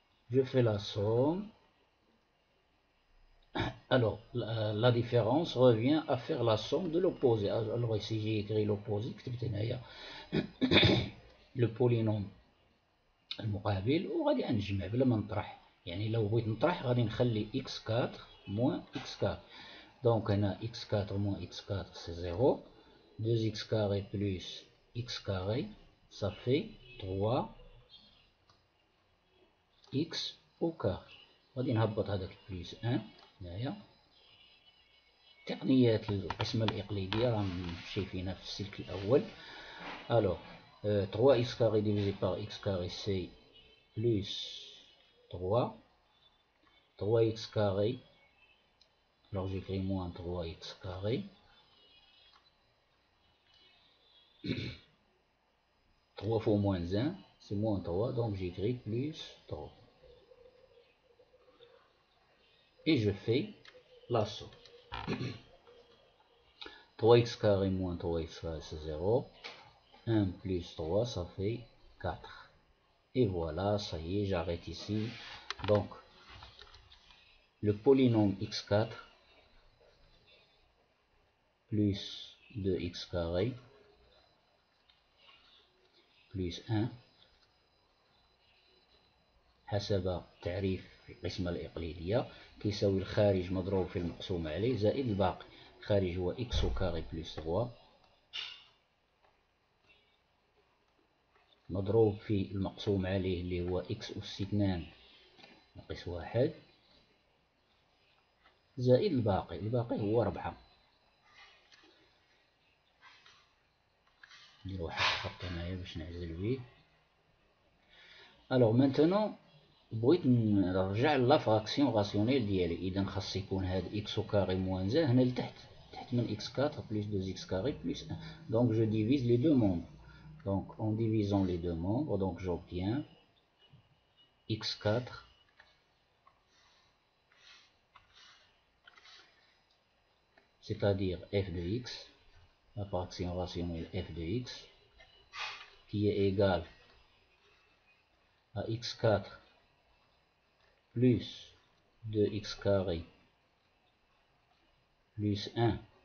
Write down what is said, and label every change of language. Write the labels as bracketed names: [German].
[French] Je fais la somme. Alors, la différence revient à faire la somme de l'opposé. Alors ici j'ai écrit l'opposé, le polynôme [Arabic] المقابل، وغادي نجمع بلا ما نطرح. يعني لو بغيت نطرح غادي نخلي x4 moins x4. [French] Donc هنا x4 moins x4 c'est 0. 2x carré plus x carré, ça fait 3x au carré. [Arabic] غادي نهبط هذاك بلس 1 هنايا. تقنيات القسمة الإقليدية راهم شايفينها في السلك الأول. [French] Alors 3x carré divisé par x carré c'est plus 3. 3x carré, alors j'écris moins 3x carré. 3 fois moins 1 c'est moins 3, donc j'écris plus 3. Et je fais la somme. 3x carré moins 3x carré c'est 0. 1 plus 3 ça fait 4. Et voilà, ça y est, j'arrête ici. Donc le polynôme x4 plus 2x carré plus 1 [Arabic] حسب تعريف القسمة الإقليدية كيساوي الخارج مضروب في المقسوم عليه زائد الباقي. الخارج هو [French] x au carré plus 3 [Arabic] مضروب في المقسوم عليه اللي هو x أس 2 ناقص 1 زائد الباقي. الباقي هو 4. ندير واحد الخط هنايا باش نعزل بيه. [French] الوغ مانتونون [Arabic] بغيت نرجع [French] لا فراكسيون راسيونيل [Arabic] ديالي، اذا خاص يكون هاد [French] اكس او كاري موان زان [Arabic] هنا لتحت، تحت من x 4 [French] plus 2x carré plus 1. Donc je divise les deux membres. Donc en divisant les deux membres, donc j'obtiens x4 c'est-à-dire f de x, la fraction rationnelle f de x, qui est égale à x4 plus 2x carré plus 1.